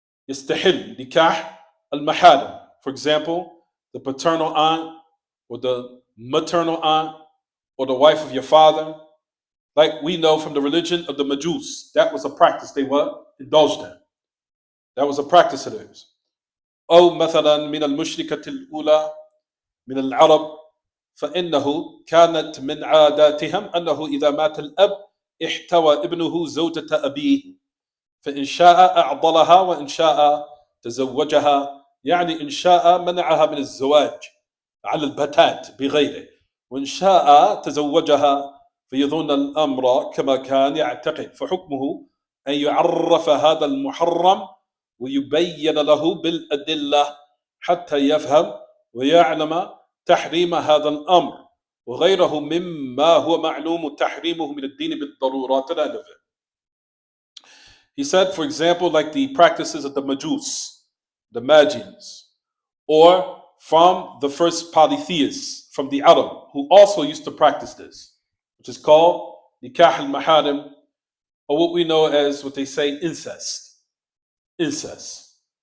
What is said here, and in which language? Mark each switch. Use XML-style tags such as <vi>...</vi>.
<ar>Yastahil nikah al-maharim.</ar> <en>For example, the paternal aunt or the maternal aunt or the wife of your father. Like we know from the religion of the Majus, that was a practice they were indulged in. That was a practice of theirs.</en> <ar>أو مثلا من المشركة الأولى من العرب فإنه كانت من عاداتهم أنه إذا مات الأب احتوى ابنه زوجة أبيه فإن شاء أعضلها وإن شاء تزوجها يعني إن شاء منعها من الزواج على البتات بغيره وإن شاء تزوجها فيظن الأمر كما كان يعتقد فحكمه أن يعرف هذا المحرم ويبين له بالأدلة حتى يفهم ويعلم تحريم هذا الأمر وغيره مما هو معلوم تحريمه من الدين بالضرورة</ar> <en>to the end of it. He said, for example, like the practices of the Majus, the Magians, or from the first polytheists, from the Arab, who also used to practice this, which is called Nikah al-Maharim, or what we know as what they say incest. Incest.</en>